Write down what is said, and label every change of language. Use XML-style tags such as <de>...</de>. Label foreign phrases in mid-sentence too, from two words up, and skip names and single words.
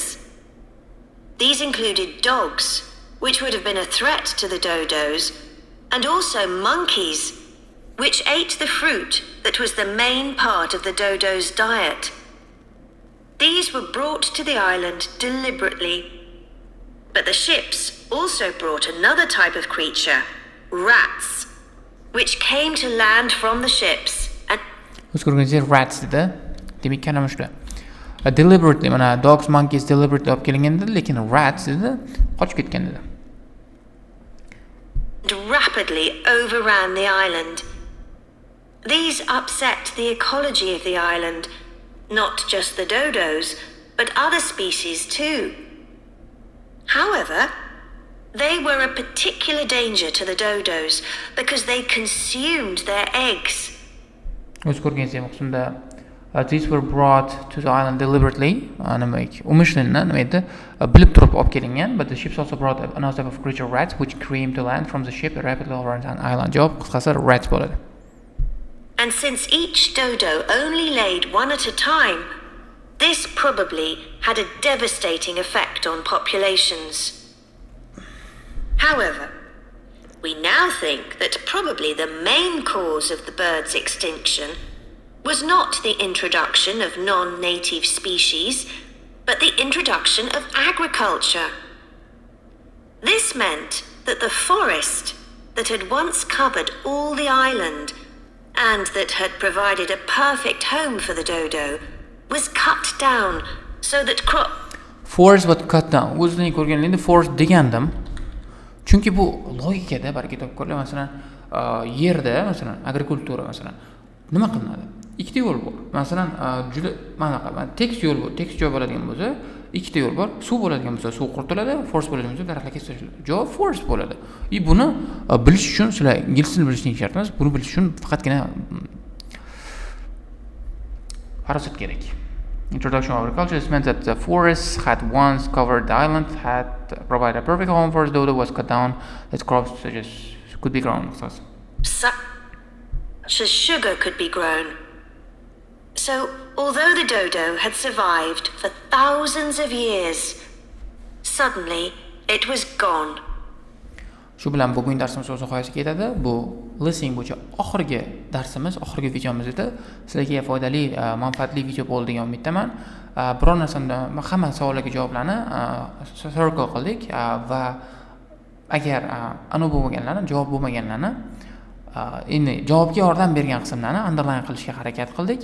<en>These included dogs, which would have been a threat to the dodos, and also monkeys, which ate the fruit that was the main part of the dodo's diet. These were brought to the island deliberately. But the ships also brought another type of creature, rats, which came to land from the ships and</en> <uz>rats dedi. Demak kalima shular. Deliberately, mana</uz> <en>dogs, monkeys deliberately</en> <uz>olib kelingan dedi, lekin rats dedi, qochib ketgan dedi.</uz> <en>rapidly overran the island. These upset the ecology of the island, not just the dodos, but other species too. However, they were a particular danger to the dodos because they consumed their eggs. These were brought to the island deliberately,</en> <uz>bilib turib olib kelingan,</uz> <en>but the ships also brought another type of creature, rats, which came to land from the ship rapidly overran the island.</en> <uz>Javob qisqasi rats bo'ladi.</uz> <en>And since each dodo only laid one at a time, this probably had a devastating effect on populations. However, we now think that probably the main cause of the bird's extinction was not the introduction of non-native species, but the introduction of agriculture. This meant that the forest that had once covered all the island and that had provided a perfect home for the dodo was cut down so that forest was cut down.</en> <uz>O'zini ko'rganligimda forest degandim. Chunki bu logikada balki topib ko'rlar, masalan, yerda, masalan, agrikultura, masalan, nima qilinadi? Ikkita yo'l bor. Masalan, juda mana tekis yo'l bor. Tekis joy bo'ladigan bo'lsa, ikkita yo'l bor. Suv bo'ladigan bo'lsa, suv quritiladi, forest bo'ladigan bo'lsa, daraxtlar kesib tashlandi. Javob forest bo'ladi. Buni bilish uchun sizlar ingliz tilini bilishing shart emas. Buni bilish uchun faqatgina farosat kerak.</uz> <en>Introduction of agriculture meant that the forests had once covered the island, had provided a perfect home for the dodo, was cut down, that crops such as could be grown. Such as sugar could be grown. So, although the dodo had survived for thousands of years, suddenly it was gone.</en> <uz>Shu bilan bugungi darsimiz o'z nihoyasiga yetadi. Bu listening bo'yicha oxirgi darsimiz, oxirgi videomiz edi. Sizlarga foydali, manfaatli video bo'ldi degan umiddaman. Biror narsamda hamma savollarga javoblarni circle qildik va agar aniq bo'lmaganlarni, javob bo'lmaganlarni endi javobga yordam bergan qismlarni underline qilishga harakat qildik.</uz>